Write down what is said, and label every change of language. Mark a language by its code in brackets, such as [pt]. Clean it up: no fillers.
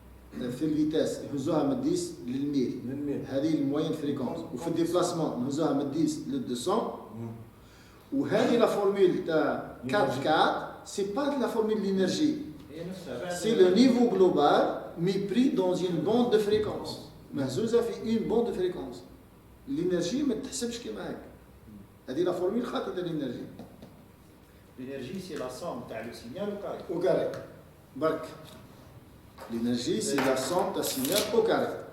[ar] في الفيتاس نهزوها من 10 للميل. هذه الموين فريكونس. وفي الديبلاسمون نهزوها من 10 لل 200. وهذه لا فورمول تاع [fr] 4-4 c'est pas de la formule d'énergie. C'est le niveau global mais pris dans une bande de fréquence. [ar] مهزوزة في [fr] une bande de fréquence. [ar] L'énergie ما تحسبش كيما هكا. هذه لا فورمول خاطئة تاع l'énergie. [fr] L'énergie, c'est la somme de le signal au carré. Au carré. Bark. L'énergie, c'est la somme d'un signal au carré.